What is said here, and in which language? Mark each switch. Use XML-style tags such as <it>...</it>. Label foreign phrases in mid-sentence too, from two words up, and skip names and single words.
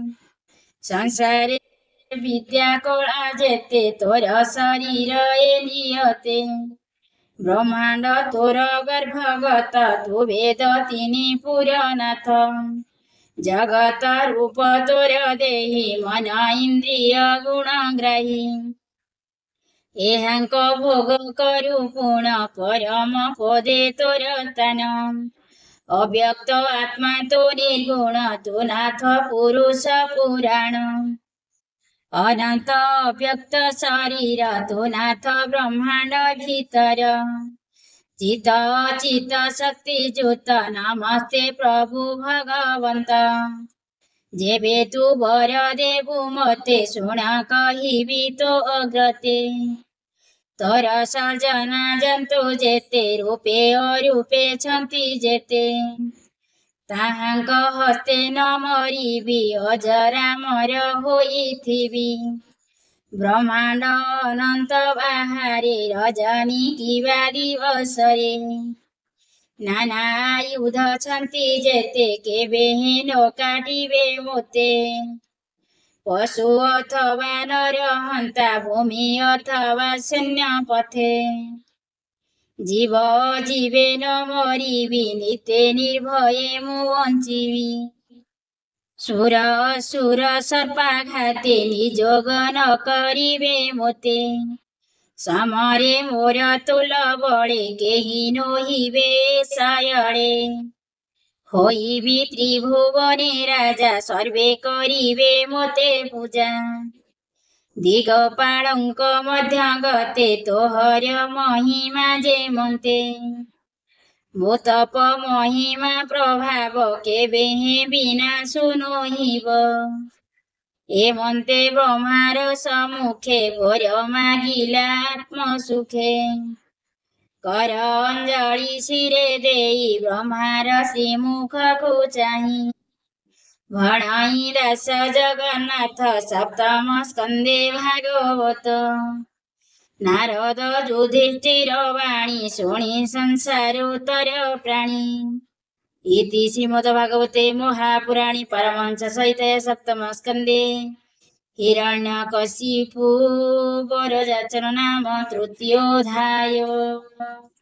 <or>ସଂସାରେ ବିଦ୍ୟା କଳା ଯେତେ ତୋର ଶରୀର ଏ ନିୟତେ ବ୍ରହ୍ମାଣ୍ଡ ତୋର ଗର୍ଭଗତ ତୁ ବେଦ ତିନି ପୁରନାଥ ଜଗତ ରୂପ ତୋର ଦେହି ମନ ଇନ୍ଦ୍ରିୟ ଗୁଣଗ୍ରାହୀ ଏହାଙ୍କ ଭୋଗ କରୁ ପୁଣ ପରମ ପଦେ ତୋର ତାନ ଅବ୍ୟକ୍ତ ଆତ୍ମା ତୋ ନିର୍ଗୁଣ ତୁ ନାଥ ପୁରୁଷ ପୁରାଣ ଅନନ୍ତ ଅବ୍ୟକ୍ତ ଶରୀର ତୁ ନାଥ ବ୍ରହ୍ମାଣ୍ଡ ଭିତର ଚିତ ଚିତ ଶକ୍ତି ଯୁତ ନମସ୍ତେ ପ୍ରଭୁ ଭଗବନ୍ତ ଯେବେ ତୁ ବର ଦେବୁ ମତେ ଶୁଣ କହିବି ତୋ ଅଗ୍ରତେ ତୋର ସର୍ଜନା ଜନ୍ତୁ ଯେତେ ରୂପେ ଅରୂପେ ଛନ୍ତି ଯେତେ ତାହାଙ୍କ ହସ୍ତେ ନ ମରିବି ଅଜରା ମର ହୋଇଥିବି ବ୍ରହ୍ମାଣ୍ଡ ଅନନ୍ତ ବାହାରେ ରଜନୀ କିବା ଦିବସରେ ନାନା ଆୟୁଧ ଛନ୍ତି ଯେତେ କେବେ ହେନ କାଟିବେ ମୋତେ ପଶୁ ଅଥବା ନର ହନ୍ତା ଭୂମି ଅଥବା ଶୂନ୍ୟ ପଥେ ଜୀବ ଜୀବେ ନ ମରିବି ନିତେ ନିର୍ଭୟେ ମୁ ବଞ୍ଚିବି ସୁର ଅସୁର ସର୍ପାଘାତେ ନିଯୋଗ ନ କରିବେ ମୋତେ ସମରେ ମୋର ତୁଲ ବଳେ କେହି ନୋହିବେ ସାୟଳେ ହୋଇବି ତ୍ରିଭୁବନେ ରାଜା ସର୍ବେ କରିବେ ମୋତେ ପୂଜା ଦିଗପାଳଙ୍କ ମଧ୍ୟ ଗତେ ତୋହର ମହିମା ଯେ ମନ୍ତେ ମୋତପ ମହିମା ପ୍ରଭାବ କେବେ ବିନା ସୁନୋହିବ ଏମନ୍ତେ ବ୍ରହ୍ମାର ସମ୍ମୁଖେ ଭୋର ମାଗିଲା ଆତ୍ମ ସୁଖେ କର ଅଞ୍ଜଳି ଶିରେ ଦେଇ ବ୍ରହ୍ମାର ଶ୍ରୀମୁଖ କୋ ଚାହି ଭଣାଇ ଦାସ ଜଗନ୍ନାଥ ସପ୍ତମ ସ୍କନ୍ଦେ ଭାଗବତ ନାରଦ ଯୁଧିଷ୍ଠିର ବାଣୀ ଶୁଣି ସଂସାରୋତ୍ତର ପ୍ରାଣୀ</or> <sa>इति श्रीमद्भागवते महापुराणे परमहंस संहितायां सप्तम स्कंदे हिरण्यकशिपु वरजाचन नाम तृतीयोऽध्याय।</sa>